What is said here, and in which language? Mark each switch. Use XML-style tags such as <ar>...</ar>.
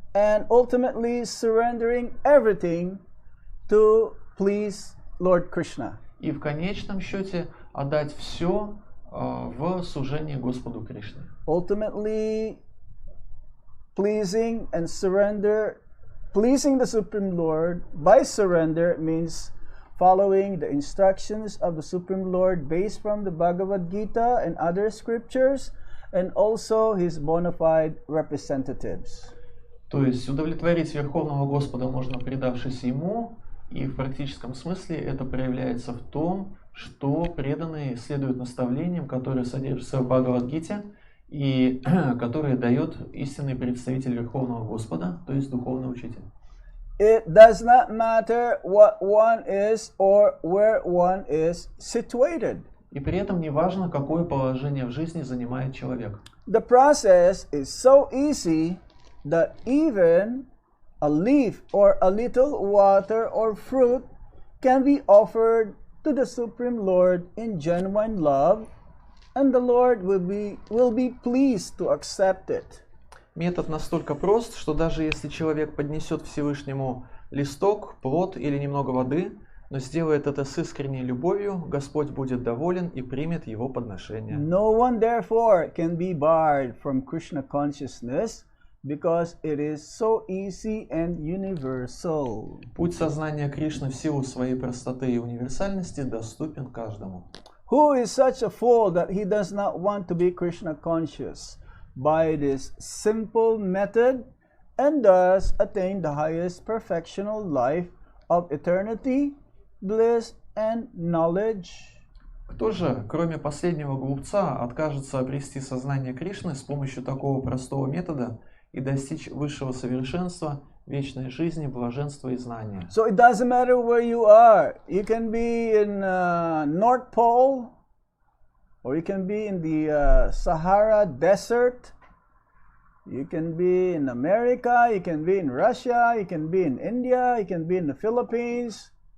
<en>and ultimately surrendering everything to please Lord Krishna.</en> <ru>и в конечном счете отдать все в служение Господу Кришне.</ru> <en>Ultimately pleasing and surrender, pleasing the Supreme Lord by surrender means following the instructions of the Supreme Lord based from the Bhagavad Gita and other scriptures, and also his bona fide representatives.</en> <ru>То есть удовлетворить Верховного Господа можно, предавшись Ему, и в практическом смысле это проявляется в том, что преданные следуют наставлениям, которые содержатся в Бхагавад-гите, и которые дает истинный представитель Верховного Господа, то есть духовный учитель.</ru> <en>It does not matter what one is or where one is situated.</en> <ru>И при этом не важно, какое положение в жизни занимает человек.</ru> <en>The process is so easy that even a leaf or a little water or fruit can be offered to the Supreme Lord in genuine love, and the Lord will be pleased to accept it.</en> <ru>Метод настолько прост, что даже если человек поднесет Всевышнему листок, плод или немного воды, но сделает это с искренней любовью, Господь будет доволен и примет его подношение.</ru> <en>No one therefore can be barred from Krishna consciousness because it is so easy and universal.</en> <ru>Путь сознания Кришны в силу своей простоты и универсальности доступен каждому.</ru> <en>Who is such a fool that he does not want to be Krishna conscious by this simple method and thus attain the highest perfectional life of eternity, bliss and knowledge?</en> <ru>Кто же, кроме последнего глупца, откажется обрести сознание Кришны с помощью такого простого метода и достичь высшего совершенства, вечной жизни, блаженства и знания?</ru> <en>So it doesn't matter where you are. You can be in North Pole, or you can be in the Sahara Desert. You can be in America, you can be in Russia, you can be in India, you can be in the Philippines.</en>